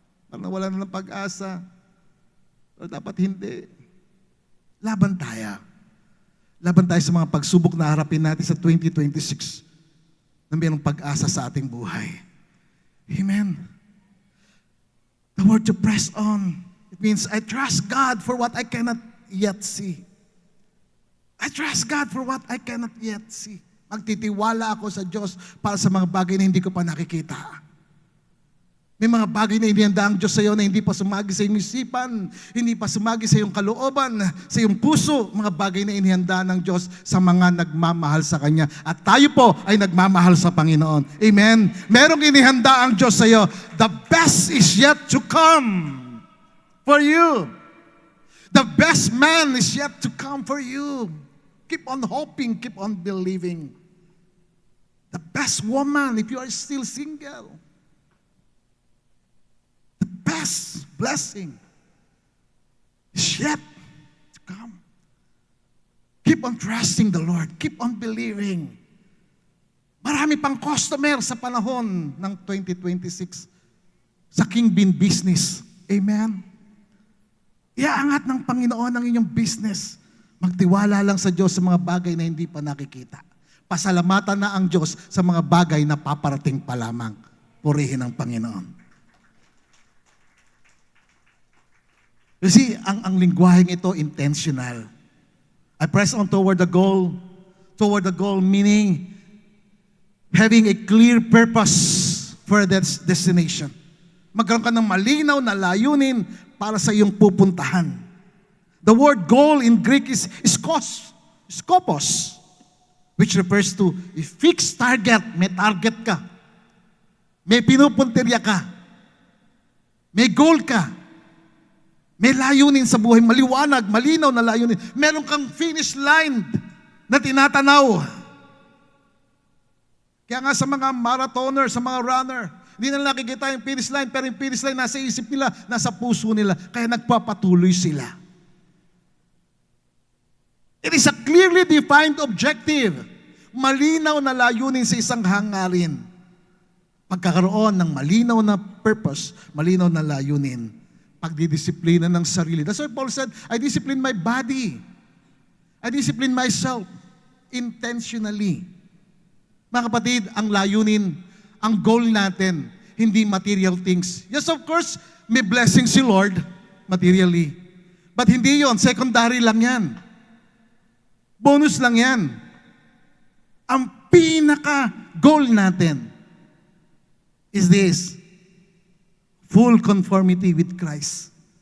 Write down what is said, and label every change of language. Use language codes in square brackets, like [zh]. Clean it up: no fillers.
[tl] Parang wala na ng pag-asa. Pero dapat hindi. Laban tayo. Laban tayo sa mga pagsubok na harapin natin sa 2026 na mayroong pag-asa sa ating buhay. Amen. [en] The word to press on, It means I trust God for what I cannot yet see. I trust God for what I cannot yet see. [tl] Magtitiwala ako sa Diyos para sa mga bagay na hindi ko pa nakikita. May mga bagay na inihanda ang Diyos sa iyo na hindi pa sumagi sa iyong isipan, hindi pa sumagi sa iyong kalooban, sa iyong puso, mga bagay na inihanda ng Diyos sa mga nagmamahal sa Kanya. At tayo po ay nagmamahal sa Panginoon. Amen? Merong inihanda ang Diyos sa iyo. [en] The best is yet to come for you. The best man is yet to come for you. Keep on hoping, keep on believing. The best woman, if you are still single, the best blessing is yet to come. Keep on trusting the Lord. Keep on believing. [tl] Marami pang customer sa panahon ng 2026 sa King Bean business. Amen? Iaangat ng Panginoon ang inyong business. Magtiwala lang sa Diyos sa mga bagay na hindi pa nakikita. Pasalamatan na ang Diyos sa mga bagay na paparating pa lamang. Purihin ang Panginoon. [en] You see, [tl] ang lingwaheng ito intentional. [en] I press on toward the goal. Toward the goal meaning having a clear purpose for that destination. [tl] Magkaroon ka ng malinaw na layunin para sa iyong pupuntahan. [en] The word goal in Greek is skopos, which refers to a fixed target. [tl] May target ka. May pinupuntirya ka. May goal ka. May layunin sa buhay. Maliwanag, malinaw na layunin. Meron kang finish line na tinatanaw. Kaya nga sa mga marathoner, sa mga runner, hindi na nakikita yung finish line, pero yung finish line nasa isip nila, nasa puso nila. Kaya nagpapatuloy sila. [en] It is a clearly defined objective. [tl] Malinaw na layunin sa isang hangarin. Pagkakaroon ng malinaw na purpose, malinaw na layunin. Pagdidisiplina ng sarili. [en] That's why Paul said, I discipline my body. I discipline myself intentionally. [tl] Mga kapatid, ang layunin, ang goal natin, hindi material things. [en] Yes, of course, [tl] may blessing si Lord, materially. But hindi yon, secondary lang yan. Bonus lang yan. Ang pinaka-goal natin [en] is this, full conformity with Christ.